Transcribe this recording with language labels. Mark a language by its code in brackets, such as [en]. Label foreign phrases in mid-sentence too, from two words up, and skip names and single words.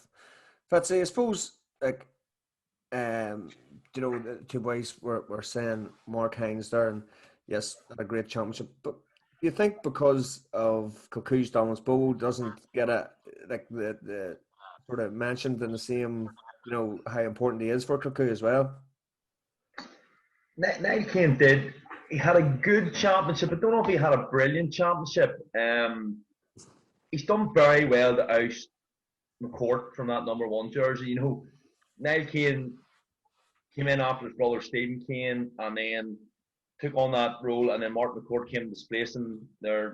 [en] Fitzy, I suppose, like, you know, the two boys were saying Mark Haynes there, and yes, had a great championship. But do you think because of Kilcoo's dominance, Bo doesn't get the sort of mentioned in the same, you know, how important he is for Kilcoo as well? Niall Keane did. He had a good championship. I don't know if he had a brilliant championship. He's done very well to oust McCourt from that number 1 jersey. You know, Niall Keane came in after his brother Stephen Keane and then took on that role, and then Mark McCourt came displacing there.